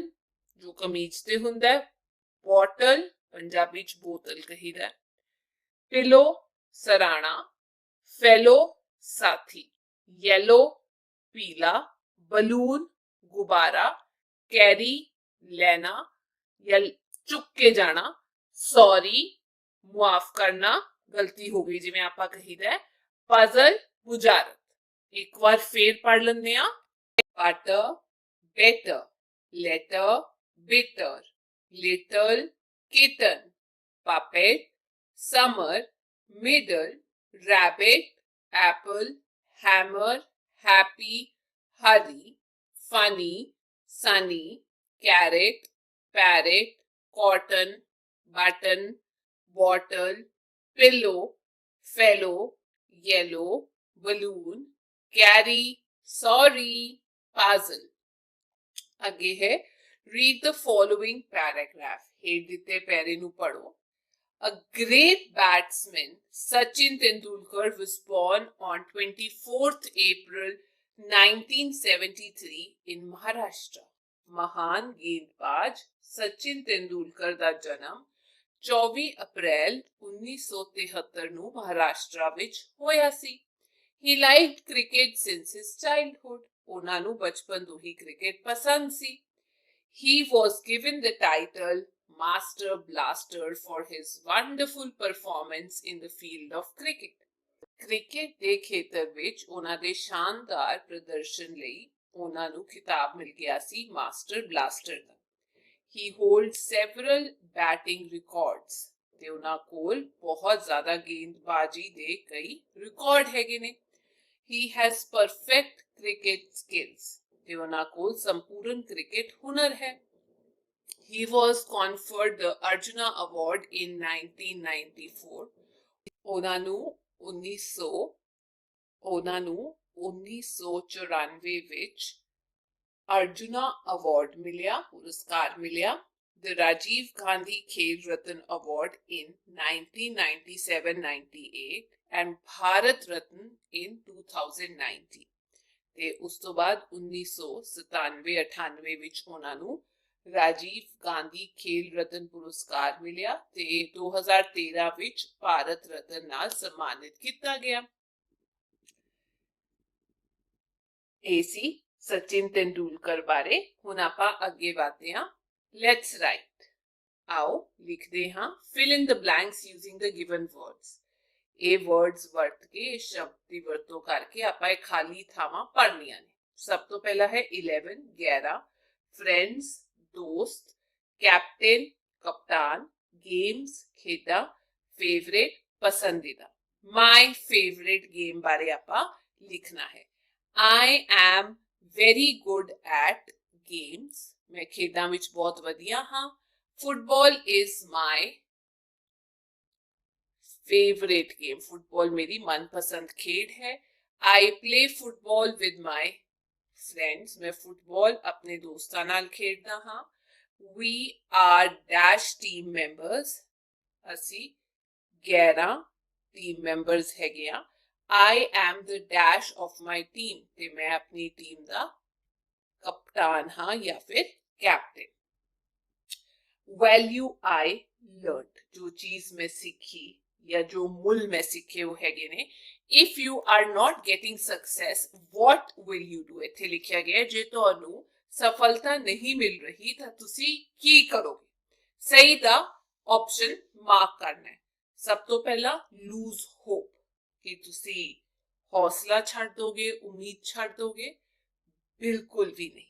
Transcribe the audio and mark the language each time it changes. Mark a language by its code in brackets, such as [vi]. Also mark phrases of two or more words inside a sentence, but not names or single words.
[pa] ਜੋ ਕਮੀਜ਼ ਤੇ ਹੁੰਦਾ ਹੈ, ਬੌਟਲ ਪੰਜਾਬੀ ਚ ਬੋਤਲ ਕਹੀਦਾ ਹੈ, ਪਿੱਲੋ ਸਰਾਣਾ, ਫੈਲੋ ਸਾਥੀ, ਯੈਲੋ ਪੀਲਾ, ਬਲੂਨ ਗੁਬਾਰਾ, ਕੈਰੀ ਲੈਣਾ ਜਾਂ ਚੁੱਕ ਕੇ ਜਾਣਾ, ਸੌਰੀ ਮੁਆਫ਼ ਕਰਨਾ ਗਲਤੀ ਹੋ ਗਈ ਜਿਵੇਂ ਆਪਾਂ ਕਹੀਦਾ ਹੈ, ਪਜ਼ਲ ਬੁਝਾਰਤ। ਇੱਕ ਬਾਰ ਫਿਰ ਪੜ੍ਹ ਲੈਂਦੇ ਆ। [en] butter better, letter bitter, little kitten, puppet summer, middle rabbit, apple hammer, happy hurry, funny sunny, carrot parrot, cotton button, bottle, pillow, fellow, yellow, balloon, carry, sorry, puzzle। [pa] ਅੱਗੇ ਹੈ [en] read the following paragraph, [pa] ਹੇਠ ਦਿੱਤੇ ਪੈਰੇ ਨੂੰ ਪੜ੍ਹੋ। [en] A great batsman, Sachin Tendulkar was born on 24th April 1973 in Maharashtra. [pa] ਮਹਾਨ ਗੇਂਦਬਾਜ਼ सचिन तेंदुलकर ਦਾ ਜਨਮ 24 ਅਪ੍ਰੈਲ 1973 ਨੂੰ ਮਹਾਰਾਸ਼ਟਰ ਵਿੱਚ ਹੋਇਆ ਸੀ। [en] He liked cricket since his childhood. [pa] ਉਹਨਾਂ ਨੂੰ ਬਚਪਨ ਤੋਂ ਹੀ ਕ੍ਰਿਕਟ ਪਸੰਦ ਸੀ। [en] He was given the title Master Blaster for his wonderful performance in the field of cricket. [pa] ਕ੍ਰਿਕਟ ਦੇ ਖੇਤਰ ਵਿੱਚ ਉਹਨਾਂ ਦੇ ਸ਼ਾਨਦਾਰ ਪ੍ਰਦਰਸ਼ਨ ਲਈ ਉਹਨਾਂ ਨੂੰ ਖਿਤਾਬ ਮਿਲ ਗਿਆ ਸੀ ਮਾਸਟਰ ਬਲਾਸਟਰ ਦਾ। [en] He holds several batting records. [pa] ਤੇ ਉਹਨਾਂ ਕੋਲ ਬਹੁਤ ਜ਼ਿਆਦਾ ਗੇਂਦਬਾਜ਼ੀ ਦੇ ਕਈ ਰਿਕਾਰਡ ਹੈਗੇ ਨੇ। [en] He has perfect cricket skills. [pa] ਤੇ ਉਹਨਾਂ ਕੋਲ ਸੰਪੂਰਨ ਕ੍ਰਿਕਟ ਹੁਨਰ ਹੈ। [en] He was conferred the Arjuna Award in 1994. [pa] ਉਹਨਾਂ ਨੂੰ 1994 ਵਿੱਚ ਅਰਜੁਨਾ ਅਵਾਰਡ ਮਿਲਿਆ, ਪੁਰਸਕਾਰ ਮਿਲਿਆ। [en] The Rajiv Gandhi Khel Ratna Award in 1997-98 and Bharat Ratna in 2019. [pa] ਤੇ ਉਸ ਤੋਂ ਬਾਅਦ 1997-98 ਵਿੱਚ ਉਹਨਾਂ ਨੂੰ ਰਾਜੀਵ ਗਾਂਧੀ ਖੇਲ ਰਤਨ ਪੁਰਸਕਾਰ ਮਿਲਿਆ ਤੇ 2013 ਵਿੱਚ ਭਾਰਤ ਰਤਨ ਨਾਲ ਸਨਮਾਨਿਤ ਕੀਤਾ ਗਿਆ। ਇਹ ਸੀ ਸਚਿਨ ਤੇਂਦੁਲਕਰ ਬਾਰੇ। ਹੁਣ ਆਪਾਂ ਅੱਗੇ ਵਧਦੇ ਹਾਂ। [en] let's write. [pa] ਆਓ ਲਿਖਦੇ ਹਾਂ। [en] Fill in the blanks using the given words. [pa] ਇਹ ਵਰਡਸ ਵਰਤ ਕੇ, ਇਸ ਸ਼ਬਦ ਦੀ ਵਰਤੋਂ ਕਰਕੇ ਆਪਾਂ ਇਹ ਖਾਲੀ ਥਾਵਾਂ ਪੜ੍ਹਨੀਆਂ ਨੇ। ਸਭ ਤੋਂ ਪਹਿਲਾ ਹੈ 11 11, ਫਰੈਂਡਸ ਦੋਸਤ, ਕੈਪਟਨ ਕਪਤਾਨ, ਗੇਮਜ਼ ਖੇਡਾਂ, ਫੇਵਰੇਟ ਪਸੰਦੀਦਾ। [en] my favourite game [pa] ਬਾਰੇ ਆਪਾਂ ਲਿਖਣਾ ਹੈ। [en] I am very good at games. [pa] ਮੈਂ ਖੇਡਾਂ ਵਿੱਚ ਬਹੁਤ ਵਧੀਆ ਹਾਂ। [en] football is my favourite game. [hi] फुटबॉल मेरी मनपसंद खेल है। [en] I play football with my friends. [pa] ਮੈਂ ਫੁੱਟਬਾਲ ਆਪਣੇ ਦੋਸਤਾਂ ਨਾਲ ਖੇਡਦਾ ਹਾਂ। [en] We are dash team members. [pa] ਅਸੀਂ 11 [en] team members [pa] ਹੈਗੇ ਆ। [en] I am the dash of my team। [pa] ਤੇ ਮੈਂ ਆਪਣੀ ਟੀਮ ਦਾ ਕਪਤਾਨ ਹਾਂ ਜਾਂ ਫਿਰ ਕੈਪਟਨ। [en] Value I learned। [pa] ਜੋ ਚੀਜ਼ ਮੈਂ ਸਿੱਖੀ ਜਾਂ ਜੋ ਮੁੱਲ ਮੈਂ ਸਿੱਖੇ ਉਹ ਹੈਗੇ ਨੇ। [en] If you are not getting success, what will you do? [pa] ਇੱਥੇ ਲਿਖਿਆ ਗਿਆ ਜੇ ਤੁਹਾਨੂੰ ਸਫਲਤਾ ਨਹੀਂ ਮਿਲ ਰਹੀ ਤਾਂ ਤੁਸੀਂ ਕੀ ਕਰੋਗੇ। ਸਹੀ ਦਾ ਆਪਸ਼ਨ ਮਾਰਕ ਕਰਨਾ ਹੈ। ਸਭ ਤੋਂ ਪਹਿਲਾਂ [en] lose hope, [pa] ਕਿ ਤੁਸੀਂ ਹੌਸਲਾ ਛੱਡ ਦੋਗੇ, ਉਮੀਦ ਛੱਡ ਦੋਗੇ, ਬਿਲਕੁਲ ਵੀ ਨਹੀਂ।